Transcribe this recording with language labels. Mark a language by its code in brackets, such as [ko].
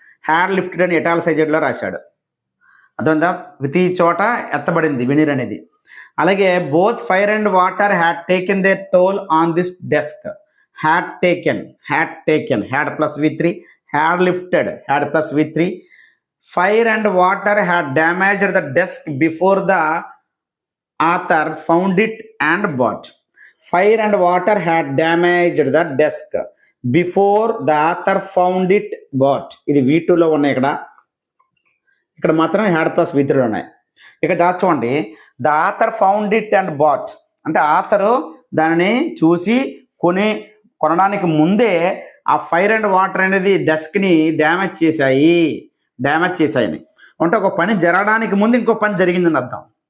[te] Had lifted అని ఇటాలిసైజ్డ్లో రాశాడు. అర్థమైందా? ప్రతి చోట ఎత్తబడింది వెనీర్ అనేది. [en] అలాగే both fire and water had taken their toll on this desk. Had taken had plus V3, had lifted had plus V3. Fire and water had damaged the desk before the author found it and bought. Fire and water had damaged the desk before the author found it bought. [te] ఇది V2లో ఉన్నాయి. ఇక్కడ మాత్రం had plus V3లో ఉన్నాయి. ఇక చూడండి, [en] the author found it and bought [te] అంటే author దానిని చూసి కొనడానికి ముందే ఆ ఫైర్ అండ్ వాటర్ అనేది డెస్క్ని డ్యామేజ్ చేశాయని అంటే ఒక పని జరగడానికి ముందు ఇంకో పని జరిగిందని అర్థం.